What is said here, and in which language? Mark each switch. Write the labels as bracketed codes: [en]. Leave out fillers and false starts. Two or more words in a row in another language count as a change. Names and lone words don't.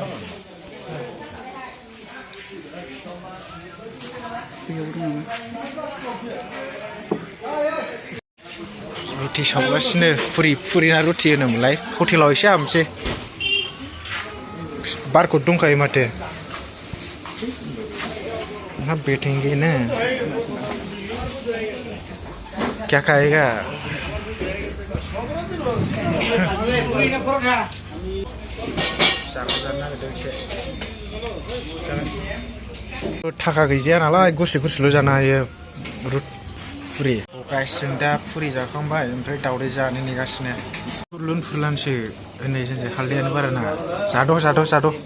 [brx] Roti सावगासिनो फुरि ना रुटि होनोमोनलाय हटेलाव एसे हाबनोसै बारखौ दंखायो माथो [hi] हाँ बैठेंगे ना क्या खाएगा [brx] थाखा गैजाया नालाय गुसु गुसुल' जानो हायो फुरि गाइसजों दा फुरि जाखांबाय ओमफ्राय दावदै जानो नेगासिनो फुरलुनसो होननाय जोंसो हालदैयानो बारा नाङा जाद'